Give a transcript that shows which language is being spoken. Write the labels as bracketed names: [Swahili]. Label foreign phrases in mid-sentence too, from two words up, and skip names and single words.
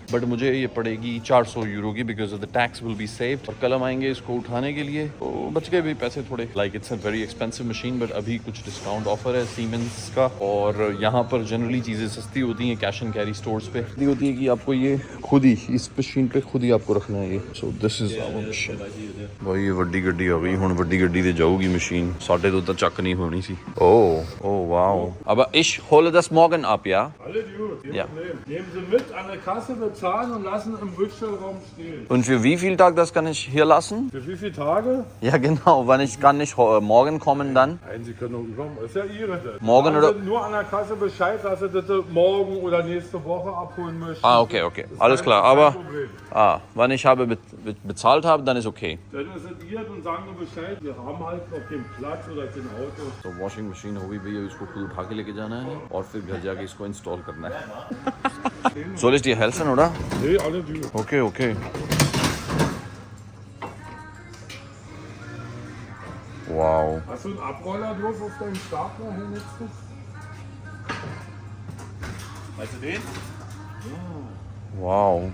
[English] but [Hindi] मुझे ये पड़ेगी 400 यूरो की [English] because of the tax will be saved. [Hindi] और कल हम आएंगे इसको उठाने के लिए तो बच गए भी पैसे थोड़े। [English] like it's a very expensive machine but [Hindi] अभी कुछ [English] discount offer [Hindi] है सीमेंस का। और यहाँ पर जनरली चीजें सस्ती होती हैं [English] cash and carry stores [Hindi] पे। होती है कि आपको ये खुद ही इस मशीन पे खुद ही आपको रखना है ये। [English] so this is our machine [Punjabi] भाई। ਇਹ ਵੱਡੀ ਗੱਡੀ ਆ ਗਈ ਹੁਣ। ਵੱਡੀ ਗੱਡੀ ਤੇ ਜਾਊਗੀ ਮਸ਼ੀਨ। ਸਾਡੇ ਤਾਂ ਚੱਕ ਨਹੀਂ ਹੋਣੀ ਸੀ। [English] Oh wow. [German] Aber ich hole das morgen ab, ja? Alle gut, kein Ja. Problem. Nehmen Sie mit an der Kasse, bezahlen und lassen im Rückstellraum stehen. Und für wie viel Tag das kann ich hier lassen? Für wie viele Tage? Ja genau, wann ich kann nicht morgen kommen dann? Nein, Sie können doch übermorgen. Ist ja Ihre das. Morgen Sagen oder- Sie nur an der Kasse Bescheid, dass Sie das morgen oder nächste Woche abholen möchten. Ah, okay. Ist Alles klar, kein aber Problem. wann ich habe bezahlt habe, dann ist okay. Dann ist es Ihr und sagen nur Bescheid. Wir haben halt noch den Platz oder den Auto. [Hindi] तो [English] washing machine [Hindi] हो गई भैया, इसको खुद उठा के लेके जाना है और फिर घर जाके इसको इंस्टॉल करना है। [German] Soll ich dir helfen, oder? Nee, alle gut. Okay. Wow. Hast du einen Abroller drauf auf deinem Stapler hier jetzt? Weißt du den? Wow.